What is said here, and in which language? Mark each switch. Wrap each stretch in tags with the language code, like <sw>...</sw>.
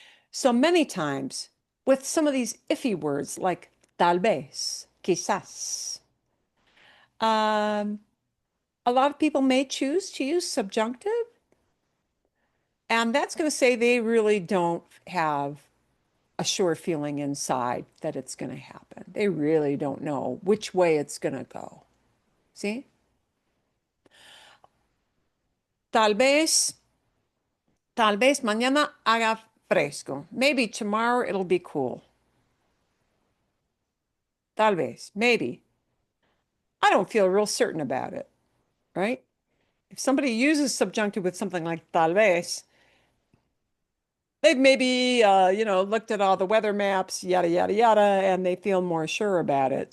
<en>So many times with some of these iffy words like tal vez, quizás, a lot of people may choose to use subjunctive, and that's going to say they really don't have a sure feeling inside that it's going to happen. They really don't know which way it's going to go. See?</en> <es>Tal vez mañana haga fresco.</es> <en>Maybe tomorrow it'll be cool.</en> <es>Tal vez,</es> <en>maybe. I don't feel real certain about it, right? If somebody uses subjunctive with something like tal vez, they've maybe, looked at all the weather maps, yada, yada, yada, and they feel more sure about it.</en>